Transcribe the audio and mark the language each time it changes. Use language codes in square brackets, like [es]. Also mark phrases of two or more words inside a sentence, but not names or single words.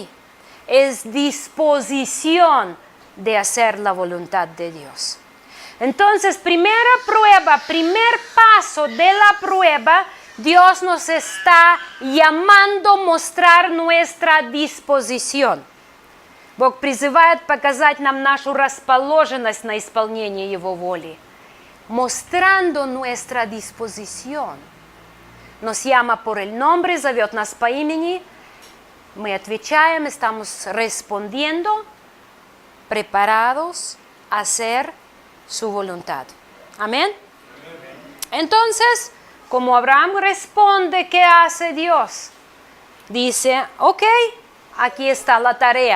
[es] Es disposición de hacer la voluntad de Dios. Entonces, primera prueba, primer paso de la prueba, Dios nos está llamando a mostrar nuestra disposición. [ru] Бог призывает показать нам нашу расположенность на исполнение Его воли, [es] mostrando nuestra disposición. Nos llama por el nombre, [ru] зовет нас по имени, мы отвечаем, [es] estamos respondiendo, preparados a hacer su voluntad. Amén. Entonces, como Abraham responde, ¿qué hace Dios? Dice, ok, aquí está la tarea.